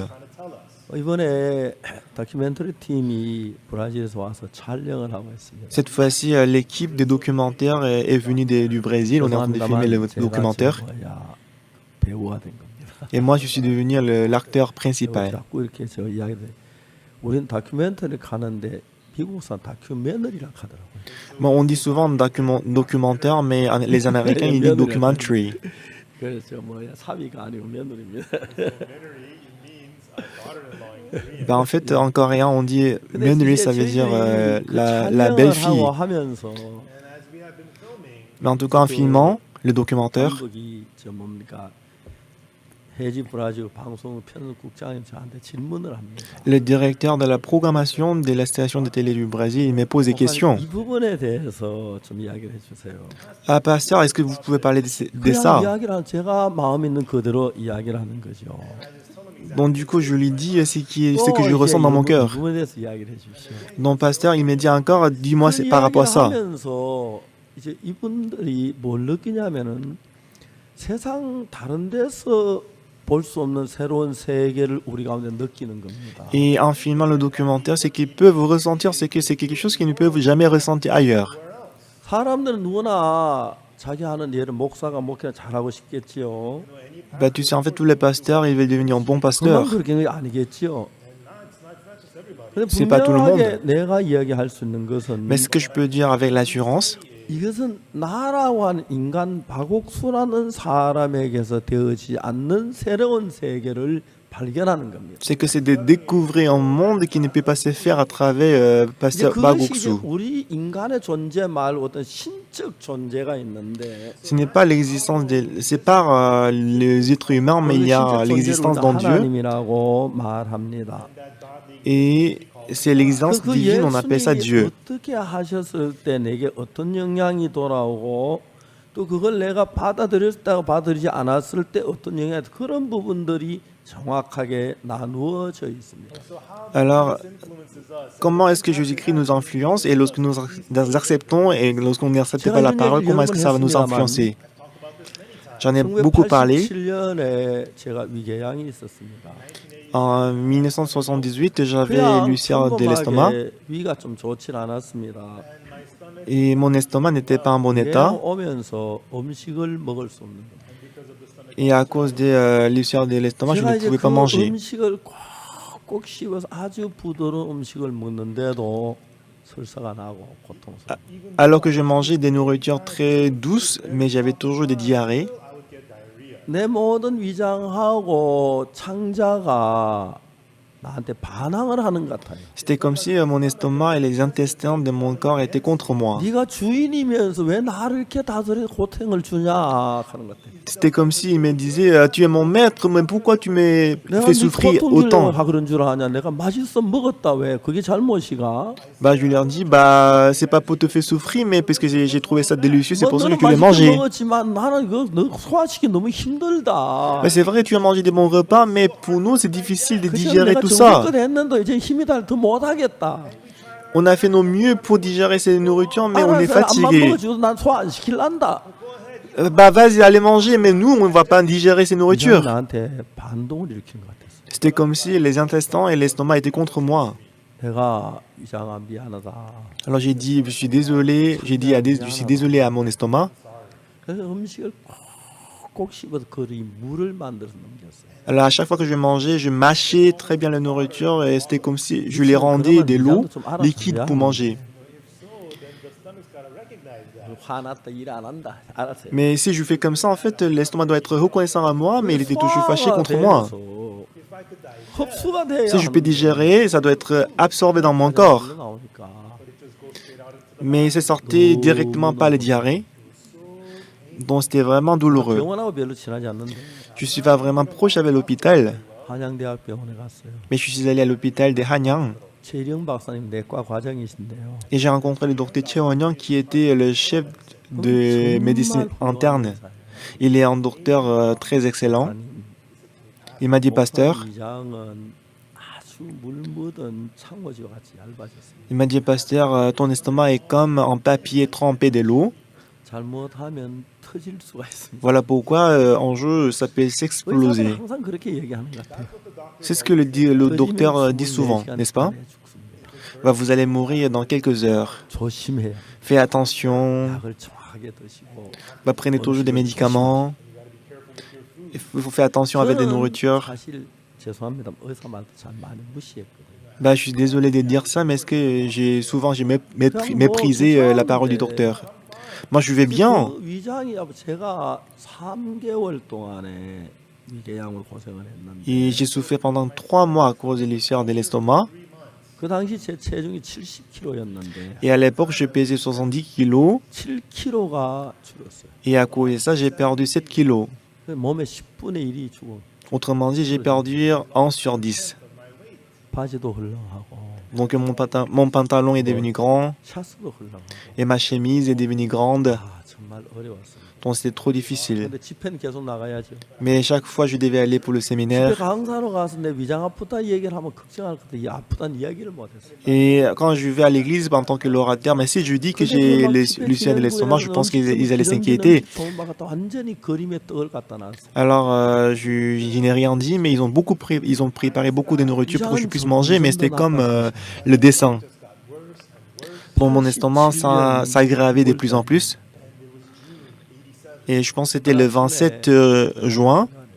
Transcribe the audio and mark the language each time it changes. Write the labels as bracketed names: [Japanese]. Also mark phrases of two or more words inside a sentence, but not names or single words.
[Korean] 이번에 다큐멘터리 팀이 브라질에서 와서 촬영을 하고 있습니다. [French] Cette fois-ci, l'équipe des documentaires est venue du Brésil. On est en train de filmer le documentaire. [Korean] 배우가 된 겁니다. [French] Et moi, je suis devenu l'acteur principal. [Korean] 자꾸 이렇게 저 이야기를 우리는 다큐멘터리 가는데 미국 사람 다큐멘터리라 하더라고요. [French] Bon, on dit souvent documentaire, mais les Américains, ils disent documentary. [Korean] 그래서 뭐야 사위가 아니고 며느리입니다. [French] Ben, en fait, en coréen, on dit Menri, ça veut dire la belle-fille. Mais en tout cas, en filmant le documentaire, [Korean] 감독이 저 뭡니까 해지 브라질 방송 편집국장이 저한테 질문을 합니다. [French] Le directeur de la programmation de la station de télé du Brésil il me pose des questions. [Korean] 이 부분에 대해서 좀 이야기를 해주세요. [French] Ah, pasteur, est-ce que vous pouvez parler de [Korean] 그냥 [French] ça? [Korean] 이야기를 제가 마음 있는 그대로 이야기를 하는 거죠. [French] Donc du coup, je lui dis ce [Korean] 또 [French] que je [Korean] 이제 [French] ressens dans mon [Korean] 이 [French] cœur. [Korean] 부분에 대해서 이야기를 해주십시오. [French] Donc pasteur, il me dit encore, dis-moi c'est par rapport à ça. [Korean] 하면서 이제 이분들이 뭘 느끼냐면은 세상 다른 데서 볼 수 없는 새로운 세계를 우리 가운데 느끼는 겁니다. [French] Et en filmant le documentaire, c'est qu'ils peuvent ressentir, c'est que c'est quelque chose qu'ils ne peuvent jamais ressentir ailleurs. [Korean] 사람들은 누구나 자기 하는 일을 목사가 목회를 잘하고 싶겠지요. [French] Bah tu sais, en fait, tous les pasteurs, ils veulent devenir bons [Korean] 그만 [French] pasteurs. [Korean] 그렇게 아니겠지요. 근데 [French] C'est pas tout le monde. [Korean] 분명하게 내가 이야기할 수 있는 것은 [French] Mais ce que je peux dire avec l'assurance, [Korean] 이것은 나라고 하는 인간 박옥수라는 사람에게서 되어지지 않는 새로운 세계를 발견하는 겁니다. [French] c'est que c'est de découvrir un monde qui ne peut pas se faire à travers [Korean] 이제 [French] pasteur [Korean] 그것이 이제 [French] Bagoksu. [Korean] 우리 인간의 존재 말고 어떤 신적 존재가 있는데 [French] Ce n'est pas l'existence c'est pas les êtres humains, mais il y a l'existence d'un Dieu. [Korean] 하나님이라고 말합니다. [French] Et c'est l'existence [Korean] 그 [French] divine, on appelle ça [Korean] 예수님이 [French] Dieu. [Korean] 어떻게 하셨을 때 내게 어떤 영향이 돌아오고 또 그걸 내가 받아들였다고 받아들이지 않았을 때 어떤 영향이 그런 부분들이 정확하게 나누어져 있습니다. [French] Alors, comment est-ce que Jésus-Christ nous influence et lorsque nous acceptons et lorsqu'on n'accepte pas la parole, comment est-ce que ça va nous influencer? J'en ai beaucoup parlé. [Korean] 1987년에 제가 위궤양이 있었습니다. [French] En 1978, j'avais l'ulcère de l'estomac [Korean] 위가 좀 좋지 않았습니다. [French] et mon estomac n'était pas en bon état. [Korean] 오면서 음식을 먹을 수 없는 겁니다. [French] Et à cause de l'ulcère de l'estomac, je [Korean] 제가 [French] ne [Korean] 이제 [French] pouvais [Korean] 그 [French] pas manger. [Korean] 음식을 꼭 씹어서 아주 부드러운 음식을 먹는데도 설사가 나고 고통스러워. [French] Alors que je mangeais des nourritures très douces, mais j'avais toujours des diarrhées. [Korean] 내 모든 위장하고 창자가 나한테 반항을 하는 것 같아요. [French] C'était comme si mon estomac et les intestins de mon corps étaient contre moi. [Korean] 네가 주인이면서 왜 나를 이렇게 다스려 고통을 주냐 하는 것 같아요. [French] C'était comme s'il me disait tu es mon maître, mais pourquoi tu me [Korean] 내가 [French] fais [Korean] 네 [French] souffrir [Korean] 고통 주려고 [French] autant? [Korean] 하 그런 줄 아냐? 내가 맛있어 먹었다 왜? 그게 잘못이가? [French] Bah, je leur dis bah c'est pas pour te faire souffrir, mais parce que j'ai trouvé ça délicieux, c'est pour ça que [Korean] 너는 [French] tu l'as [Korean] 맛있게 [French] mangé. [Korean] 먹었지만 나는 이거 너 소화시키 너무 힘들다. [French] Mais c'est vrai, tu as mangé des bons repas, mais pour nous c'est difficile de [Korean] 그래서 [French] digérer [Korean] 내가 [French] tout ça. [Korean] 정성껏 했는데 이제 힘이 더 못하겠다. [French] On a fait nos mieux pour digérer ces nourritures, mais on est [Korean] 알아서 안만 [French] fatigué. [Korean] 먹어줘도 난 소화 안 시킬란다. [French] Bah vas-y, allez manger, mais nous on va pas digérer ces [Korean] 이제 [French] nourritures. [Korean] 나한테 반동을 일으킨 것 같았어. [French] C'était comme si les intestins et l'estomac étaient contre moi. [Korean] 내가 위장아 미안하다. [French] Alors j'ai dit, je suis désolé, je suis désolé à mon estomac. [Korean] 그래서 음식을 꼭 씹어서 거리 물을 만들어서 넘겼어요. [French] Alors à chaque fois que je mangeais, je mâchais très bien la nourriture et c'était comme si je les rendais de l'eau liquide pour manger. [Korean] 화났다 일 안 한다. 알았어요. [French] Mais si je fais comme ça, en fait, l'estomac doit être reconnaissant à moi, mais il était toujours fâché contre moi. [Korean] 흡수가 돼야 [French] Si je peux digérer, ça doit être absorbé dans mon corps. [Korean] 나오니까. [French] Mais c'est sorti directement par les diarrhées. Donc c'était vraiment douloureux. [Korean] 병원하고 별로 친하지 않는데 [French] Je suis pas vraiment proche avec l'hôpital, [Korean] 한양대학병원에 갔어요. [French] mais je suis allé à l'hôpital de Hanyang. [Korean] 최령 박사님 내과 과장이신데요. [French] Et j'ai rencontré le docteur Cheo Won-young qui était le chef de médecine interne. Il est un docteur très excellent. Il m'a dit, pasteur, [Korean] 위장은 아주 물 묻은 창고지와 같이 얇아졌어요. [French] il m'a dit, pasteur, ton estomac est comme un papier trempé de l'eau. [Korean] 잘못하면 터질 수가 있습니다. [French] Voilà pourquoi un jour ça peut s'exploser. [Korean] 의사들은 항상 그렇게 얘기하는 것 같아요. [French] C'est ce que le docteur dit souvent, n'est-ce pas? Bah, vous allez mourir dans quelques heures. [Korean] 조심해야 [French] Fais attention. [Korean] 약을 정확하게 드시고. [French] Bah, prenez toujours des médicaments. Il faut faire attention avec des nourritures. [Korean] 사실 죄송합니다. 의사 말도 잘 많이 무시했거든요. [French] Bah, je suis désolé de dire ça, mais est-ce que j'ai méprisé la parole du docteur? Moi, je vais bien. [Korean] 그 위장이 제가 3개월 동안에 위궤양을 고생을 했는데 [French] Et j'ai souffert pendant 3 mois à cause de l'ulcère de l'estomac. [Korean] 그 당시 제 체중이 70kg였는데 [French] Et à l'époque, je pesais 70 kilos. [Korean] 7kg가 줄었어요. [French] Et à cause de ça, j'ai perdu 7 kilos. [Korean] 몸의 10분의 1이 죽어. [French] Autrement dit, j'ai perdu 11 sur 10. [Korean] 바지도 헐렁하고 [French] Donc mon pantalon est devenu grand [Korean] 샤스도 헐렁하고 [French] et ma chemise est devenue grande. [Korean] 아 정말 어려웠습니다. [French] Donc c'était trop difficile. [Korean] 근데 집회는 계속 나가야죠. [French] Mais chaque fois, je devais aller pour le [Korean] 집회 [French] séminaire. [Korean] 강사로 가서 내 위장 아프다 얘기를 하면 걱정할 건데 이 아프다는 이야기를 못했어요. [French] Et quand je vais à l'église en tant que l'orateur, mais si je dis que j'ai Lucien de l'estomac, je pense qu'ils allaient s'inquiéter. [Korean] 완전히 그림의 떡을 갖다 놨어. [French] Alors, je n'ai rien dit, mais ils ont préparé beaucoup de nourriture pour que je puisse manger, mais c'était comme le dessin. Pour mon estomac, ça s'aggravait de plus en plus. Et je pense que c'était le 27 juin.